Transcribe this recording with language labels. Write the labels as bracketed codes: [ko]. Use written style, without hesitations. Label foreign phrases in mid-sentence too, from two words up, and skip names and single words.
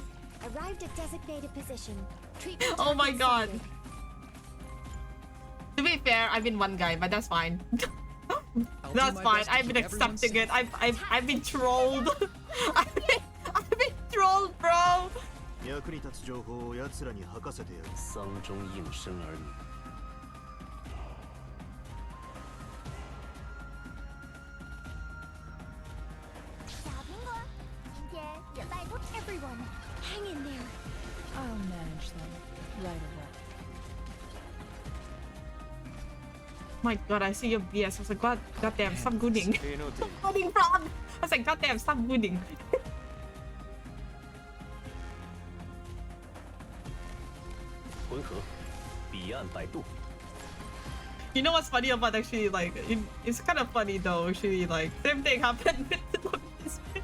[en] Arrived at designated position. Oh my god. To be fair, I've been one guy, but that's fine. That's fine. I've been accepting it. I've been trolled. I've been trolled, bro. [ja] 役に立つ情報を奴らに吐かせてやる。 [zh] 丧钟应声而已。小苹果，今天也拜托 [en] everyone hang in there. I'll manage them right away. My god, I see your BS. I was like, goddamn, stop gooning. Stop gooning, Frog. I was like, goddamn, stop gooning. You know what's funny about actually, like, it's kind of funny though, actually, like, same thing happened with this.